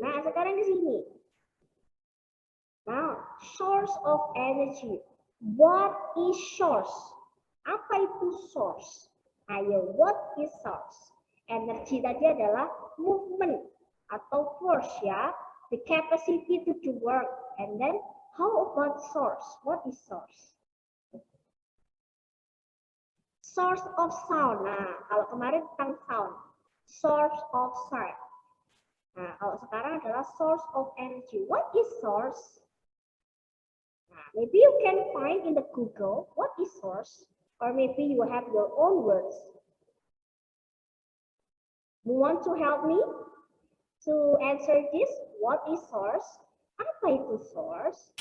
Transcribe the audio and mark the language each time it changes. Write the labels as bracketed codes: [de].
[en] Nah, [id] sekarang di sini. [en] Now, source of energy. What is source? [id] Apa itu source? [en] Ayo, what is source? [id] Energi tadi adalah movement atau force ya. [en] The capacity to do work. And then, how about source? What is source? Source of sound. Nah, [id] kalau kemarin tentang sound. [en] Source of sound. [id] Nah, kalau sekarang adalah [en] source of energy. What is source? Nah, maybe you can find in the Google what is source, or maybe you have your own words. You want to help me to answer this? What is source? [id] Apa itu source?